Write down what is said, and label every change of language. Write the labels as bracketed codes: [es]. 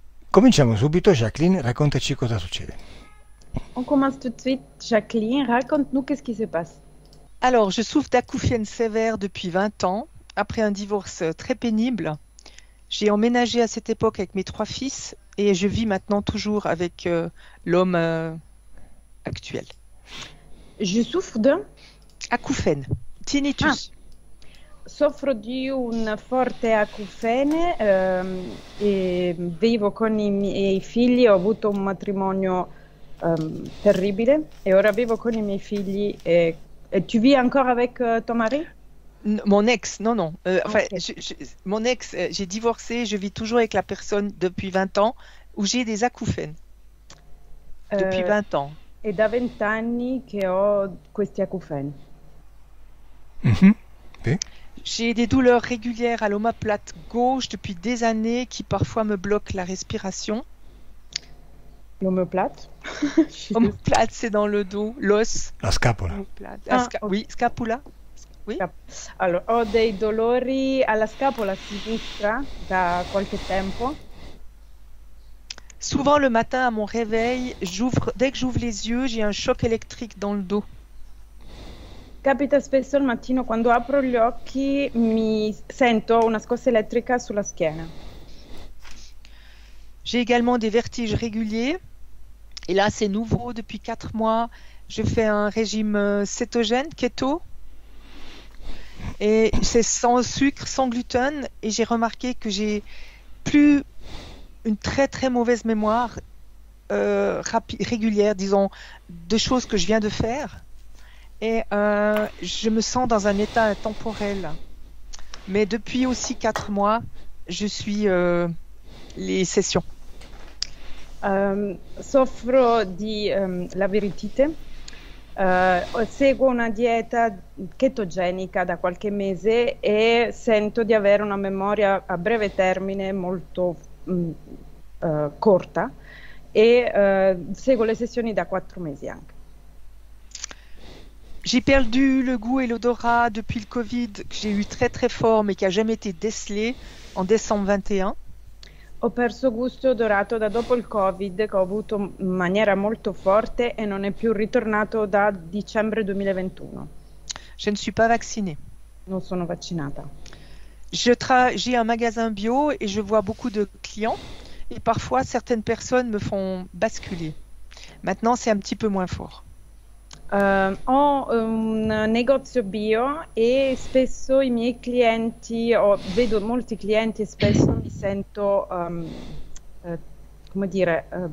[it] Cominciamo subito, Jacqueline, raccontaci cosa succede. [fr] On commence tout de suite. Jacqueline, raconte-nous qu'est-ce qui se passe. Alors, je souffre d'acouphènes sévères depuis 20 ans, après un divorce très pénible. J'ai emménagé à cette époque avec mes 3 fils et je vis maintenant toujours avec l'homme actuel. Je souffre d'un... Acouphènes, tinnitus. [it] Soffro di un forte acufene e vivo con i miei figli. Ho avuto un matrimonio terribile e ora vivo con i miei figli. [fr] E tu vis encore avec ton mari? Mon ex, non. Ok. Mon ex, j'ai divorcé, je vis toujours avec la personne depuis 20 ans où j'ai des acouphènes. Depuis 20 ans. [it] È da 20 anni che ho questi acufeni. Mhm. Sì. [fr] J'ai des douleurs régulières à l'omoplate gauche depuis des années qui parfois me bloquent la respiration. L'omoplate? Omoplate, c'est dans le dos, l'os. [it] La scapola. [fr] Omoplate. Ok. Oui, scapula. Oui. [it] Allora, ho dei dolori alla scapola sinistra da qualche tempo. [fr] Souvent le matin à mon réveil, dès que j'ouvre les yeux, j'ai un choc électrique dans le dos. [it] Capita spesso al mattino quando apro gli occhi mi sento una scossa elettrica sulla schiena. [fr] J'ai également des vertiges réguliers. Et là, c'est nouveau depuis 4 mois. Je fais un régime cétogène, keto. Et c'est sans sucre, sans gluten. Et j'ai remarqué que j'ai plus une très très mauvaise mémoire régulière, disons, de choses que je viens de faire. Et je me sens dans un état intemporel. Mais depuis aussi 4 mois, je suis les sessions. [it] Soffro di labirintite. Seguo una dieta chetogenica da qualche mese e sento di avere una memoria a breve termine molto corta e seguo le sessioni da 4 mesi anche. [fr] J'ai perdu le goût et l'odorat depuis le Covid que j'ai eu très très fort mais qui n'a jamais été décelé en décembre 21. [it] Ho perso gusto e odorato da dopo il Covid che ho avuto in maniera molto forte e non è più ritornato da dicembre 2021. [fr] Je ne suis pas vaccinée. [it] Non sono vaccinata. [fr] J'ai un magasin bio et je vois beaucoup de clients et parfois certaines personnes me font basculer. Maintenant c'est un petit peu moins fort. [it] Ho un negozio bio e spesso i miei clienti, vedo molti clienti e spesso mi sento, come dire,